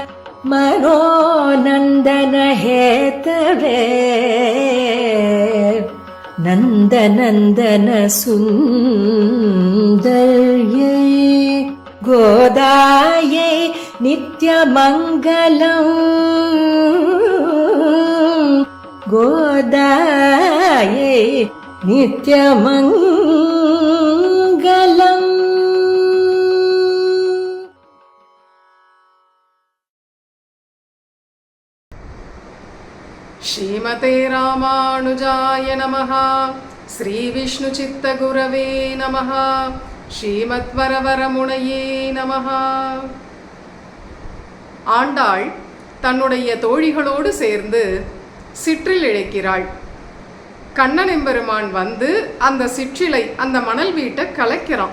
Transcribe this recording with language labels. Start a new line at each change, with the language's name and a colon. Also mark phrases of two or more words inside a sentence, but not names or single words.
Sanskrit: मनोनन्दनहेतवे नन्दनन्दन सुन्दर्यै गोदायै नित्यमङ्गलम् गोदायै नित्यमङ्गलम्. श्रीमते रामानुजाय नमः. श्री विष्णुचित्तगुरवे नमः. श्रीमद्वरवरमुनये नमः.
Tamil: ஆண்டாள் தன்னுடைய தோழிகளோடு சேர்ந்து சிற்றில் இழைக்கிறாள். கண்ணன் எம்பெருமான் வந்து அந்த சிற்றிலை அந்த மணல் வீட்டை கலைக்கிறான்.